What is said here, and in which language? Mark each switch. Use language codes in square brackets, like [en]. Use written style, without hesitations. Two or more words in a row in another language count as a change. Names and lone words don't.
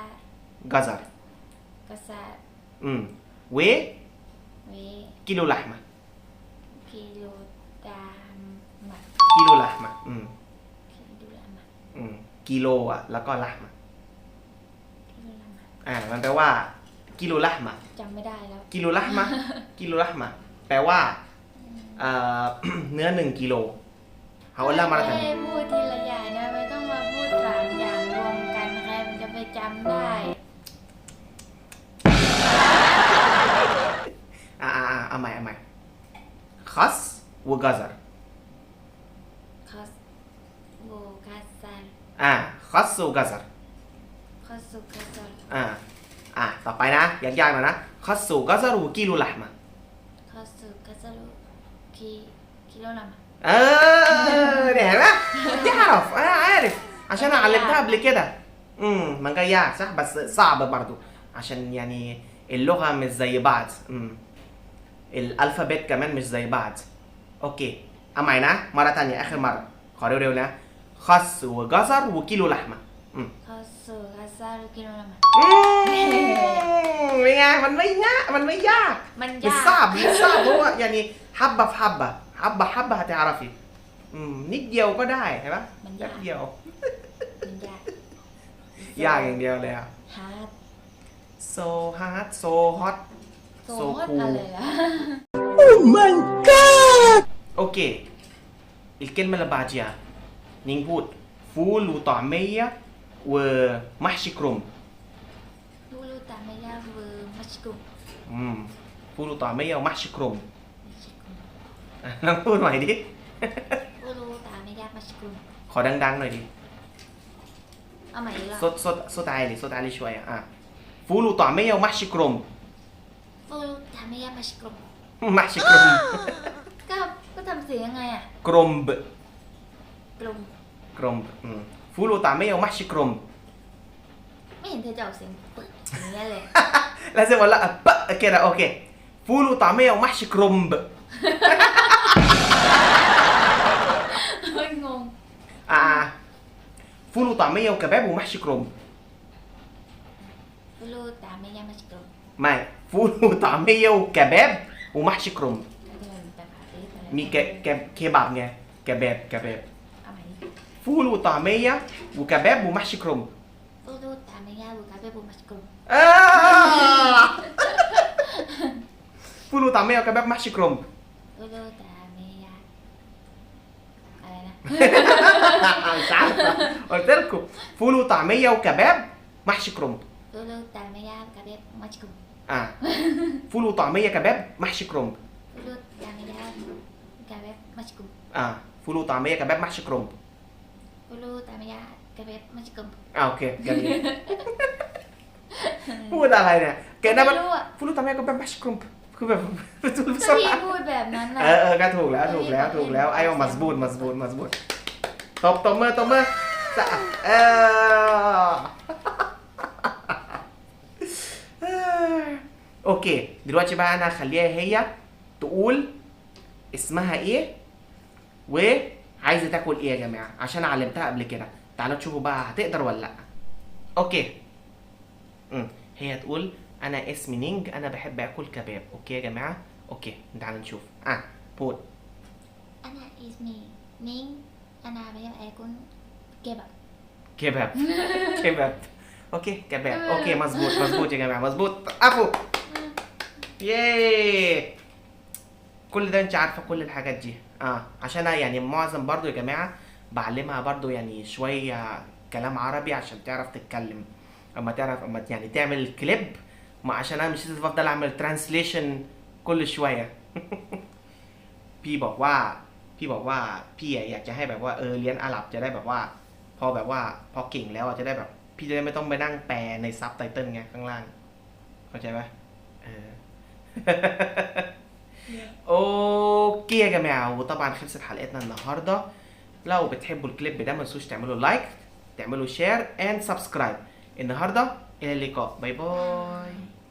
[ar] جزر กาซา وكيلو เว لحمة. กิโลดามะ كيلو لحمة กิโลดามะ [th] กิโลแล้วก็ละหมา กิโลดามะ มันแปลว่ากิโลละหมา จำไม่ได้แล้ว กิโลละหมากิโลละหมาแปลว่าเนื้อ1 กิโลเขาเล่ามาแล้วกัน ไม่ได้พูดทีละอย่างนะไม่ต้องมาพูด3 อย่างรวมกันใครมันจะไปจำได้ เอาใหม่ [ar] خس وجزر คอสโวกาซา خس وجزر คอสสุกาซา [th] ต่อไปนะยากๆหน่อยนะ [ar] خس وجزر وكيلو لحمة. คอสสุกาซาลูกิโลลามะ ده [th] ห็นไหม [ar] تعرف انا عارف عشان علمتها قبل كده. [th] มันก็ยาก [ar] صح بس صعب برضو عشان يعني اللغة مش زي بعض. الالفابet كمان مش زي بعض. اوكي [th] เอาใหม่นะ [ar] مرة تانية اخر مرة [th] ขอเร็วๆนะ [ar] خس وجزر وكيلو لحمه ข้าวสวยข้าวซาลูกิโลละมัน [th] เป็นไงมันไม่ยากมันไม่ยาก มันยาก [ar] بالصعب بالصعب هو يعني حبه في حبه حبه حبه هتعرفي [th] นิดเดียวก็ได้เห็นปะ มัน แป๊ ยา บ ก เดียว มันยาก ยากอย่างเดียวเลยอ่ะ ฮาร์ด [en] so hard so hot so hot [th] อะไรล่ะ [ar] اوكي الكلمة اللي بعديها نقول فول وطعمية ومحشي كرنب ลูลูตาไม่ยากเวอร์มัชกุม فول وطعمية ومحشي كرنب [th] ลองพูดใหม่ดิ ลูลูตาไม่ยากมัชกุม ขอดังๆหน่อยดิ เอาใหม่อีกรอบ [ar] صوت عالي صوت عالي شوية فول وطعمية ومحشي كرنب ลูลูตาไม่ยากมัชกุม محشي كرنب [th] ก็ทำเสียงยังไงอ่ะ [ar] كرنب [th] กลุ่ม [ar] كرنب فول وطعمية ومحشي كرنب [th] ไม่เห็นเธอจะออกเสียงปึ๊กอย่างเงี้ยเลย [ar] لازم ولا بق كده اوكي فول وطعمية ومحشي كرنب [th] เฮ้ยงง [ar] فول وطعمية وكباب ومحشي كرنب ลูลูตาไม่ยากมัชกุม ไม่ فول وطعمية وكباب ومحشي كرنب [th] เดินไปหาซื้ออะไร มีเคบับไงكباب เอาใหม่ดิ [ar] فول وطعمية وكباب ومحشي كرنب ลูลูตาไม่ยากเวอร์คาเฟ่บูมัชกุม فول وطعمية وكباب محشي كرنب ลูลูตาไม่ยากอะไรนะ مش عارفة قلت لكم فول وطعمية وكباب محشي كرنب ลูลูตาไม่ยากคาเฟ่มัชกุม فول وطعمية كباب محشي كرنب ลูลูตาไม่ยากคาเฟ่มัชกุม فول وطعمية كباب محشي كرنب ลูลูตาไม่ยากคาเฟ่มัชกุม اوكي جميل [th] พูดอะไรเนี่ยแกได้ ไม่ มัน รู้อ่ะ พูดรู้ทำไมก็แบบ มัชกรุมคือแบบพูด ก็ ส พี่ บาย พูดแบบนั้นนะ ก็ถูกแล้วไอ้ว่ามัสบูดตบมือสะ [ar] اوكي دلوقتي بقى انا هخليها هي تقول اسمها ايه وعايزه تاكل ايه يا جماعه عشان علمتها قبل كده تعالوا تشوفوا بقى هتقدر ولا لا اوكي هي تقول انا اسمي نينج انا بحب اكل كباب اوكي يا جماعه اوكي تعالوا نشوف بول [th] อันนั้น [en] is me [th] นิ้งอันนั้นไม่ใช่ไอ้คุณเก็บอ่ะ [ar] كباب اوكي كباب اوكي مظبوط يا جماعه مظبوط عفو ياي كل ده انت عارفه كل الحاجات دي عشان أنا يعني معظم برضو يا جماعه بعلمها برضو يعني شويه كلام عربي عشان تعرف تتكلم اما يعني تعمل كليب ما عشان انا مش لازم افضل اعمل ترانسليشن كل شويه [th] พี่บอกว่าพี่อยากจะให้แบบว่าเรียนอาหรับจะได้แบบว่าพอเก่งแล้วจะได้แบบพี่จะได้ไม่ต้องไปนั่งแปลในซับไตเติลไงข้างล่างเข้าใจไหม [ar] اوكي يا جماعه وطبعا خلصت حلقتنا النهارده لو بتحبوا الكليب ده ما تنسوش تعملوا لايك تعملوا شير [en] and subscribe [ar] النهارده الى اللقاء باي باي